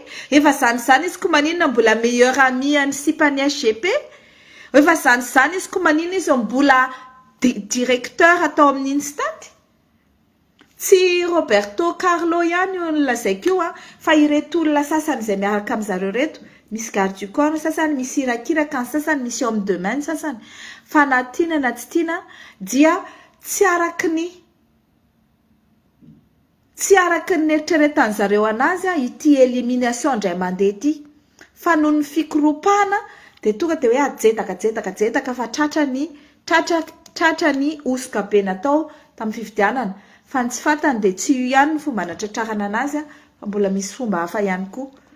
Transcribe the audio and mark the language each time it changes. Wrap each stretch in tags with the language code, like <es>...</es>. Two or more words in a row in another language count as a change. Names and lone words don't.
<mg>Efa zany izy koa manina mbola</mg> <fr>meilleur ami</fr> <mg>any sipany SGP. Efa zany izy koa manina izy mbola directeur atao amin'ny instant. Tsy Roberto Carlo ihany io lazaiko io fa ireto olona sasany izay miaraka amin'izareo reto misy</mg> <fr>garde du corps</fr> <mg>sasany misy irakiraka ny sasany misy</mg> <fr>homme de main</fr> <mg>sasany fa na tiana na tsy tiana dia tsy araky ny eritreretan'ny zareo anazy ity élimination indray mandeha ity fa noho ny fikoropana de tonga de hoe ajedaka fa tratra ny osoka be natao tamin'ny fifidianana fa ny tsy fantany de tsy io ihany ny fomba natratrarana anazy fa mbola misy fomba hafa ihany koa.</mg>